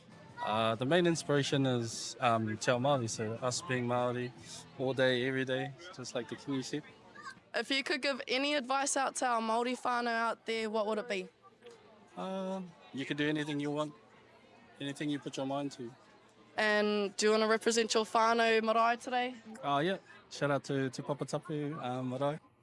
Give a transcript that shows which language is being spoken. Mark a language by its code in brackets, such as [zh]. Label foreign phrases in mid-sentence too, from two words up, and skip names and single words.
[en] The main inspiration is [mi] Te Ao Māori, [en] so us being Māori all day, every day, just like the Kingi said. If you could give any advice out to our [mi] Māori whānau [en] out there, what would it be? You can do anything you want, anything you put your mind to. And do you want to represent your [mi] whānau marae [en] today? Yeah. Shout out to Papatapu marae.